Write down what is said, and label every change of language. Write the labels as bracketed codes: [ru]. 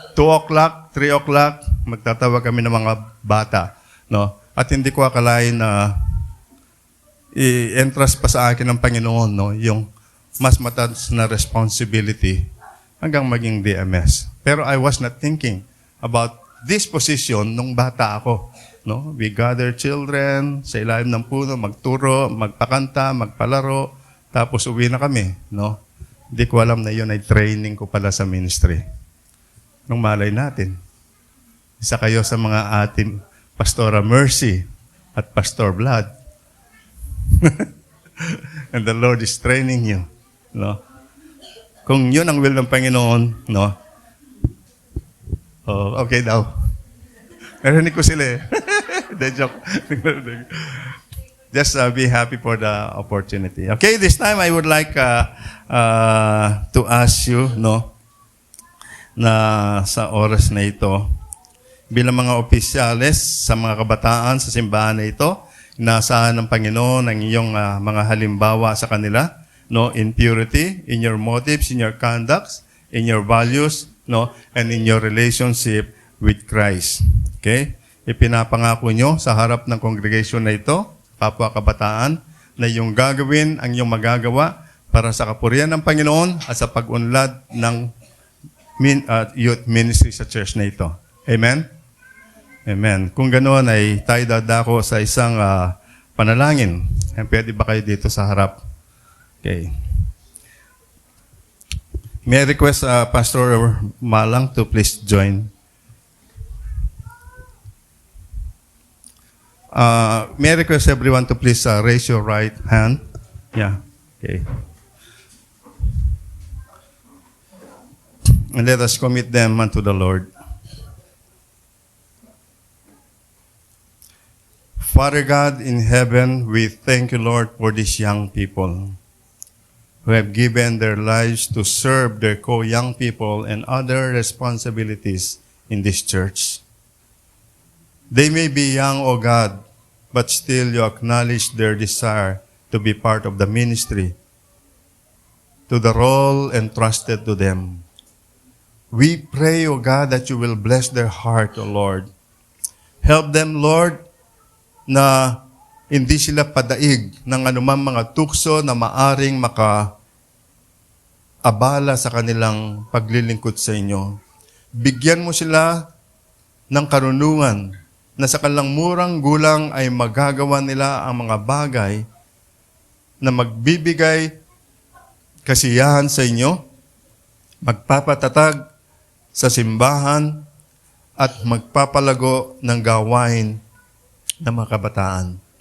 [tl] 2 o'clock, 3 o'clock, magtatawag kami ng mga bata, no? At hindi ko akalain na i-entrust pa sa akin ng Panginoon, no? Yung mas mataas na responsibility hanggang maging DMS. [en] Pero I was not thinking about this position [tl] nung bata ako, [en] no? We gather children [tl] sa ilalim ng puno, magturo, magpakanta, magpalaro, tapos uwi na kami, no? Hindi ko alam na yun ay training ko pala sa ministry. Nung malay natin, isa kayo sa mga ating Pastora Mercy at Pastor Vlad. [en] And the Lord is training you, no? [tl] Kung yun ang will ng Panginoon, no? Oh, okay daw. Narinig ko sila eh. The joke. [en] Just be happy for the opportunity. Okay, this time I would like to ask you, no, [tl] na sa oras na ito, bilang mga opisyales sa mga kabataan sa simbahan na ito, inaasahan ng Panginoon ang iyong mga halimbawa sa kanila, [en] no, in purity, in your motives, in your conducts, in your values, no, and in your relationship with Christ. Okay? [tl] Ipinapangako nyo sa harap ng congregation na ito, kapwa kabataan, na yung gagawin ang iyong magagawa para sa kapurihan ng Panginoon at sa pag-unlad ng youth ministry sa church na ito. Amen? Amen. Kung ganoon ay tayo dadako sa isang panalangin. Pwede ba kayo dito sa harap? Okay. [en] May I request Pastor Malang to please join. May I request everyone to please raise your right hand? Yeah. Okay. And let us commit them unto the Lord. Father God in heaven, we thank you, Lord, for these young people who have given their lives to serve their co-young people and other responsibilities in this church. They may be young, O God, but still you acknowledge their desire to be part of the ministry, to the role entrusted to them. We pray, O God, that you will bless their heart, O Lord. Help them, Lord, [tl] na hindi sila padaig ng anumang mga tukso na maaring maka-abala sa kanilang paglilingkod sa inyo. Bigyan mo sila ng karunungan na sa kanilang murang gulang ay magagawa nila ang mga bagay na magbibigay kasiyahan sa inyo, magpapatatag sa simbahan, at magpapalago ng gawain ng mga kabataan.